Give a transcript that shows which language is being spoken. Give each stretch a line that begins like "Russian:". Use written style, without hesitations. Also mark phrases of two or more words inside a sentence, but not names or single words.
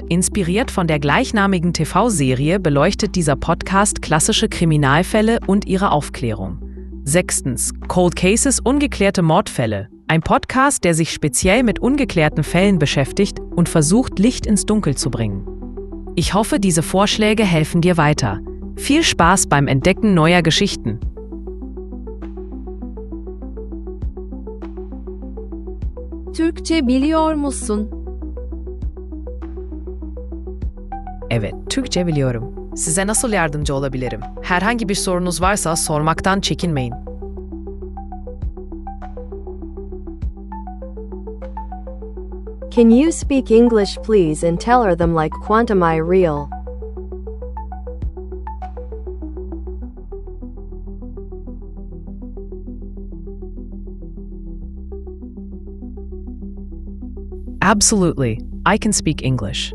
German: Inspiriert von der gleichnamigen TV-Serie beleuchtet dieser Podcast klassische Kriminalfälle und ihre Aufklärung. Sechstens,
English: Cold Cases,
German: ungeklärte Mordfälle. Ein Podcast, der sich speziell mit ungeklärten Fällen beschäftigt und versucht, Licht ins Dunkel zu bringen. Ich hoffe, diese Vorschläge helfen dir weiter. Viel Spaß beim Entdecken neuer Geschichten.
Turkish: Türkçe biliyor musun? Evet, Türkçe biliyorum. Size nasıl yardımcı olabilirim? Herhangi bir sorunuz varsa sormaktan çekinmeyin.
English: Can you speak English please and tell them like quantum I real? Absolutely, I can speak English.